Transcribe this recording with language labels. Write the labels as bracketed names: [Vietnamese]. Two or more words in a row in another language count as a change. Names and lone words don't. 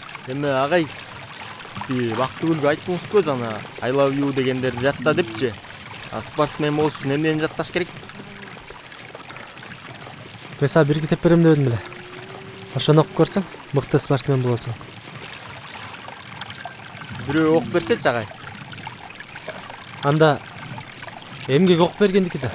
[Kyrgyz] Эми агай Бактыгүлгө айттыңызбы жана [English] I love you [Kyrgyz] дегендерди жатта депчи. Спортсмен болуш үчүн эмнени жатташ керек? Мен сага бир китеп берем дедим беле. Ошону окуп көрсөң, мыкты спортсмен болосуң. Бирөө окуп берсечи агай. Анда эмгек окуп бергендики да.